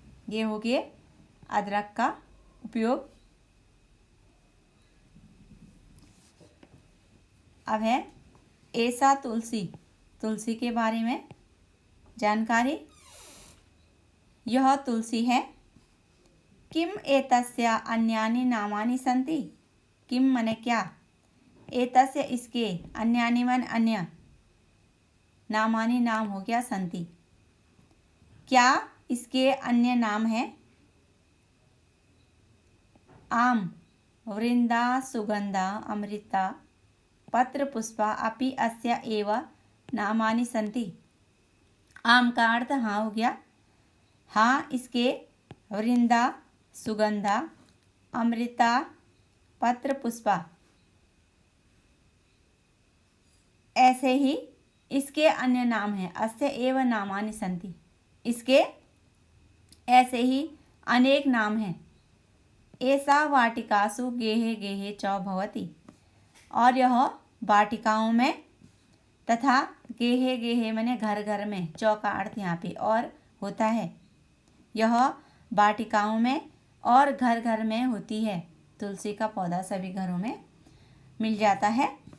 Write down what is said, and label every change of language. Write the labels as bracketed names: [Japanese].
[Hindi] ये हो गया अदरक का उपयोग। अब है ऐसा तुलसी। तुलसी के बारे में जानकारी। यह तुलसी है। [Sanskrit] किम एतस्य अन्यानि नामानि सन्ति। [Hindi] किम माने क्या, एतस्य इसके, अन्यानि मन अन्य, नामानि नाम हो गया, सन्ति क्या इसके अन्य नाम है। [Sanskrit] आम वृंदा सुगंधा अमृता पत्र पुष्पा अपि अस्य एव नामानि सन्ति। [Hindi] आम का अर्थ हाँ हो गया। हाँ इसके वृंदा, सुगंधा, अमृता, पत्र पुष्पा, ऐसे ही इसके अन्य नाम हैं। [Sanskrit] अस्य एव नामानि सन्ति, [Hindi] इसके ऐसे ही अनेक नाम हैं। [Sanskrit] ऐसा वाटिकासु गेहे गेहे च भवति। [Hindi] और यह वाटिकाओं में तथा गेहे गेहे माने घर घर में, चौ का अर्थ यहाँ पे और होता है। यह वाटिकाओं में और घर घर में होती है। तुलसी का पौधा सभी घरों में मिल जाता है।